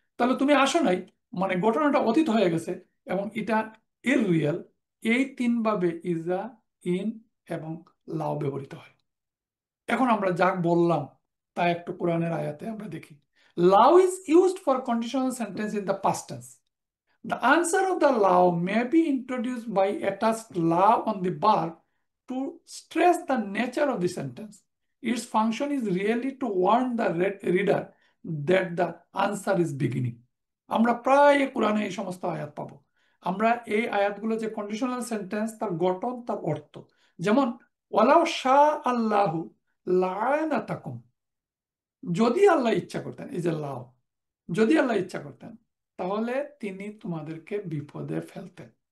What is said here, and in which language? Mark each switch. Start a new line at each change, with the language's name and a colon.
Bangla: তাহলে তুমি আসো নাই, মানে ঘটনাটা অতীত হয়ে গেছে এবং এটা ইররিয়াল। এই তিনভাবে ইজা, ইন এবং লাও ব্যবহৃত হয়। এখন আমরা যা বললাম তা একটু কোরআনের আয়াতে আমরা দেখি।
English: লাও is used for conditional sentence in the past tense. The answer of the law may be introduced by attached law on the verb to stress the nature of the sentence. Its function is really to warn the reader that the answer is beginning.
Bangla: আমরা প্রায় কোরআনে এই সমস্ত আয়াত পাবো। আমরা এই আয়াতগুলো যে কন্ডিশনাল সেন্টেন্স, তার গঠন, তার অর্থ, যেমন
Arabic: ওয়ালাউ শাহ আল্লাহু লাআনাতাকুম,
Bangla: যদি আল্লাহ ইচ্ছা করতেন, এই যে লাও, যদি আল্লাহ ইচ্ছা করতেন তাহলে তিনি তোমাদেরকে বিপদে ফেলতেন।